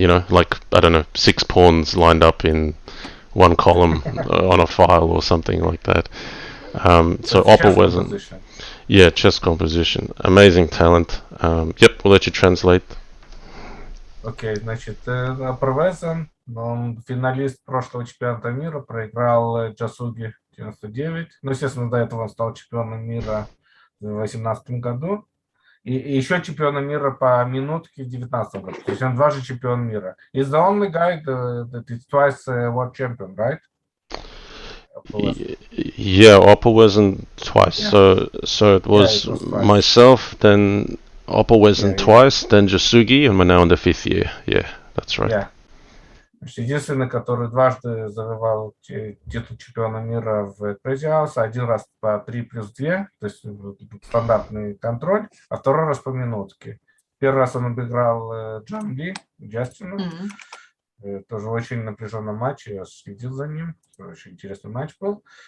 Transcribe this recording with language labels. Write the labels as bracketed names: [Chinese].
[English] Like I don't know, 6 pawns lined up in one column on a file or something like that. So Oppa wasn't. Yeah, chess composition. Amazing talent. Yep, we'll let you translate. [Russian] Окей, значит, Opwezen, он финалист прошлого чемпионата мира, проиграл Джасуги 99. Ну, естественно, до этого он стал чемпионом мира в 2018 году. И еще чемпионом мира по минутке в 2019 году. То есть он дважды чемпион мира. [English] He's the only guy that is twice world champion, right? Yeah, Opwezen twice. Yeah. So it was myself, then Opwezen twice, then Jatsuki, and we're now in the 5th year. Yeah, that's right. Yeah. [Russian] Единственный, который дважды завоевал титул чемпиона мира в Crazyhouse, один раз по 3+2, то есть стандартный контроль, а второй раз по минутке. Первый раз он обыграл Джанли, Джастину. Тоже очень напряженный матч, я следил за ним, очень интересный матч был.